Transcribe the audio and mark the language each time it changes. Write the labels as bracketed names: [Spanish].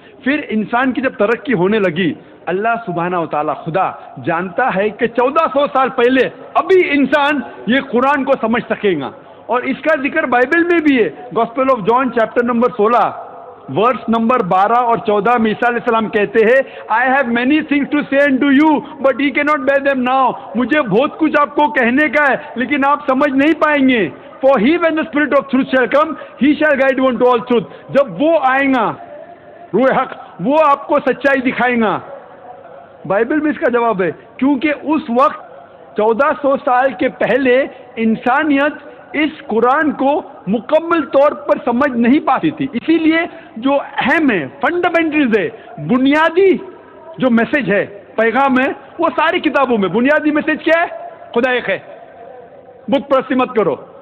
[Urdu] پھر انسان کی جب ترقی ہونے لگی, اللہ سبحانہ و تعالیٰ خدا جانتا ہے کہ 1400 سال پہلے ابھی انسان یہ قرآن کو سمجھ سکے گا. اور اس کا ذکر بائبل میں بھی ہے. Gospel of John chapter number 16 verse number 12 اور 14 میں عیسیٰ علیہ السلام کہتے ہیں [English] I have many things to say unto you but ye cannot bear them now. [Urdu] مجھے بہت کچھ آپ کو کہنے کا ہے لیکن آپ سمجھ نہیں پائیں گے. [English] For he when the spirit of truth shall come he shall guide you unto all truth. [Urdu] جب وہ آئے گا روح حق, وہ آپ کو سچائی دکھائے گا. بائبل میں اس کا جواب ہے, کیونکہ اس وقت 1400 سال کے پہلے انسانیت اس قرآن کو مکمل طور پر سمجھ نہیں پاتی تھی. اسی لیے جو اہم ہے, فنڈامنٹلز ہے, بنیادی جو میسج ہے, پیغام ہے, وہ ساری کتابوں میں بنیادی میسج کیا ہے؟ خدا ایک ہے, بت پرستی مت کرو.